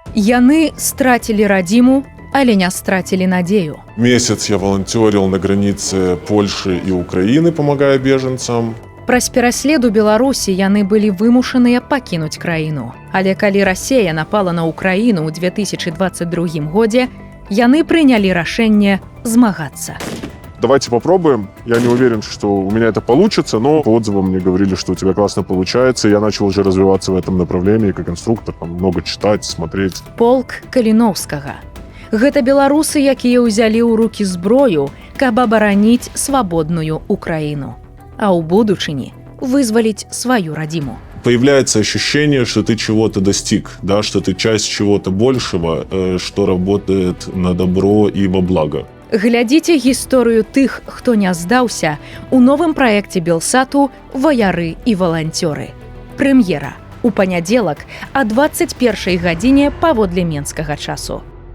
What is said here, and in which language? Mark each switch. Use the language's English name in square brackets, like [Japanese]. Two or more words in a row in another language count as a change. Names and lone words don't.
[Belarusian] Яны страцілі радзіму, але не страцілі надзею. [Russian] Месяц я волонтерил на границе Польши и Украины, помогая беженцам. [Belarusian] Праз пераследу Беларусі яны былі вымушаныя пакінуць краіну. Але калі Расія напала на Украіну ў 2022 годзе, яны прынялі рашэнне змагацца. [Russian] Давайте попробуем. Я не уверен, что у меня это получится, но по отзывам мне говорили, что у тебя классно получается. Я начал уже развиваться в этом направлении как инструктор, там много читать, смотреть. [Belarusian] Полк Каліноўскага. Гэта беларусы, якія ўзялі ў рукі зброю, каб абараніць свабодную Украіну. А ў будучыні вызваліць сваю радзіму. [Russian] Появляется ощущение, что ты чего-то достиг, да, что ты часть чего-то большего, что работает на добро и во благо. [Belarusian] Глядзіце гісторыю тых, хто не здаўся, у новым праекце Белсату «Ваяры і валанцёры». Прэм'ера у панядзелак о 21 гадзіне паводле менскага часу.